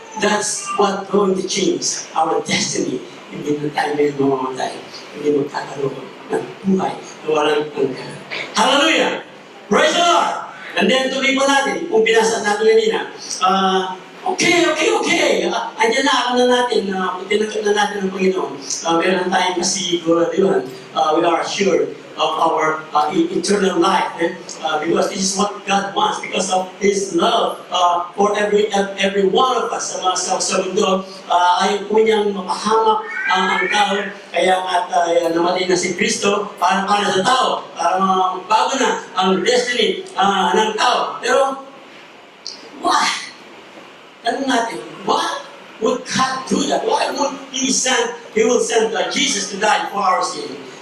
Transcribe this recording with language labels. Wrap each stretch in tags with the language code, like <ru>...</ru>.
<en>That's what going to change our destiny.</en> <tl>Hindi na tayo ngayon mamamatay. Hindi magkakaroon ng buhay na walang hanggan.</tl> <en>Hallelujah! Praise the Lord! And then</en> <tl>tuloy po natin, kung binasa natin kanina, okay. Andiyan na, alam na natin, tinagap na natin ng Panginoon. Meron tayong kasiguraduhan.</tl> <en>We are assured of our eternal life. Because this is what God wants. Because of His love for every one of us</en> <tl>sa mundo. Ayaw po niyang mapahamak ang tao. Kaya at namatay na si Kristo para sa tao. Para bago na ang destiny ng tao. Pero, why? tanong natin,</tl> <en>why would God do that? Why would He will send Jesus to die for our sin?</en>